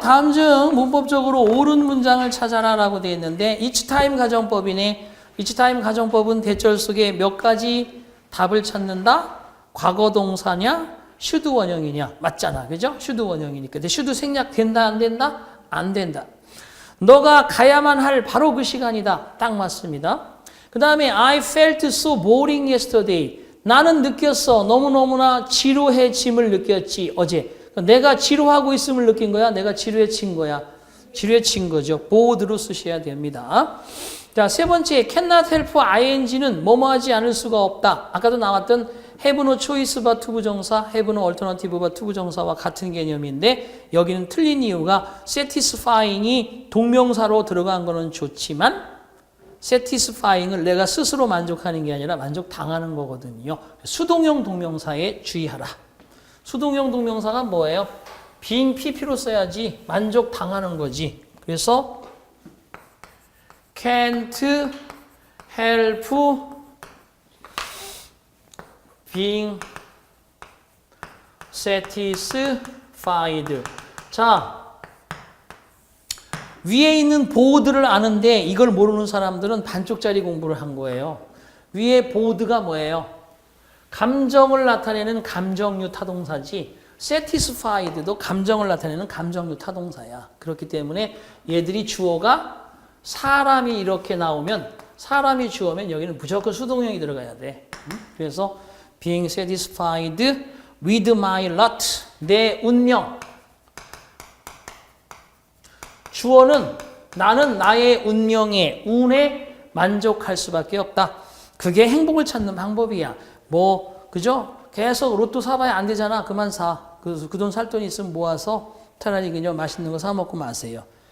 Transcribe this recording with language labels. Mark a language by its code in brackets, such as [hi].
[ko] 다음 중 문법적으로 옳은 문장을 찾아라 라고 되어 있는데 each time 가정법이네. each time 가정법은 대절 속에 몇 가지 답을 찾는다? 과거 동사냐? should 원형이냐? 맞잖아. 그죠? should 원형이니까. 근데 should 생략된다, 안 된다? 안 된다. 너가 가야만 할 바로 그 시간이다. 딱 맞습니다. [en] 그 다음에 I felt so boring yesterday. [ko] 나는 느꼈어. 너무너무나 지루해짐을 느꼈지. 어제. 내가 지루하고 있음을 느낀 거야? 내가 지루해진 거야? 지루해진 거죠. bored로 쓰셔야 됩니다. 자, 세 번째, cannot help ing는 뭐뭐하지 않을 수가 없다. 아까도 나왔던 [en] have no choice but [ko] 부정사, [en] have no alternative but [ko] 부정사와 같은 개념인데 여기는 틀린 이유가 satisfying이 동명사로 들어간 거는 좋지만 satisfying을 내가 스스로 만족하는 게 아니라 만족당하는 거거든요. 수동형 동명사에 주의하라. 수동형 동명사가 뭐예요? being pp로 써야지 만족당하는 거지. [en] 그래서 can't help being satisfied. [ko] 자, 위에 있는 보드를 아는데 이걸 모르는 사람들은 반쪽짜리 공부를 한 거예요. 위에 보드가 뭐예요? 감정을 나타내는 감정류 타동사지 satisfied도 감정을 나타내는 감정류 타동사야. 그렇기 때문에 얘들이 주어가 사람이 이렇게 나오면 사람이 주어면 여기는 무조건 수동형이 들어가야 돼. [en] 그래서 being satisfied with my lot, [ko] 내 운명. 주어는 나는 나의 운명에, 운에 만족할 수밖에 없다. 그게 행복을 찾는 방법이야. 뭐, 그죠? 계속 로또 사봐야 안 되잖아. 그만 사. 그 돈 살 돈이 있으면 모아서 차라리 그냥 맛있는 거 사 먹고 마세요.